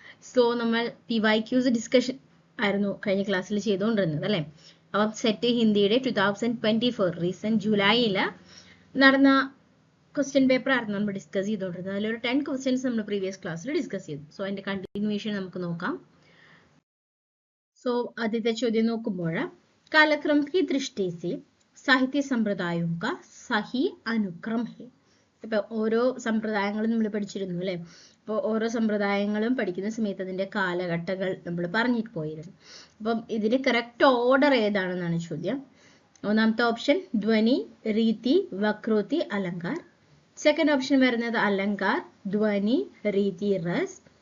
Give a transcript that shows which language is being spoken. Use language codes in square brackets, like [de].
[ml] So നമ്മൾ PYQs discussion ആയിരുന്നു കഴിഞ്ഞ ക്ലാസ്സിൽ ചെയ്തുകൊണ്ടിരുന്നത് അല്ലേ. അപ്പം സെറ്റ് ഹിന്ദിയുടെ 2024 റീസെന്റ് ജൂലൈയിൽ നടന്ന ക്വസ്റ്റ്യൻ പേപ്പർ ആയിരുന്നു നമ്മൾ ഡിസ്കസ് ചെയ്തുകൊണ്ടിരുന്നത്. അതിലൊരു 10 ക്വസ്റ്റ്യൻസ് നമ്മൾ പ്രീവിയസ് ക്ലാസ്സിൽ ഡിസ്കസ് ചെയ്തു. സോ അതിന്റെ കണ്ടിന്യൂവേഷൻ നമുക്ക് നോക്കാം. [hi] सो आदित्य [ml] ചോദ്യം നോക്കുമ്പോൾ [hi] कालक्रम की दृष्टि से साहित्य संप्रदायों का सही अनुक्रम है. [ml] ഇപ്പൊ ഓരോ സമ്പ്രദായങ്ങളും നമ്മൾ പഠിച്ചിരുന്നു അല്ലേ. അപ്പോൾ ഓരോ സമ്പ്രദായങ്ങളും പഠിക്കുന്ന സമയത്ത് അതിന്റെ കാലഘട്ടങ്ങൾ നമ്മൾ പറഞ്ഞിട്ട് പോയിരുന്നു. അപ്പം ഇതിന് കറക്റ്റ് ഓർഡർ ഏതാണെന്നാണ് ചോദ്യം. ഒന്നാമത്തെ ഓപ്ഷൻ ധ്വനി, രീതി, വക്രോതി, അലങ്കാർ. സെക്കൻഡ് ഓപ്ഷൻ വരുന്നത് അലങ്കാർ, ധ്വനി, രീതി, റസ്.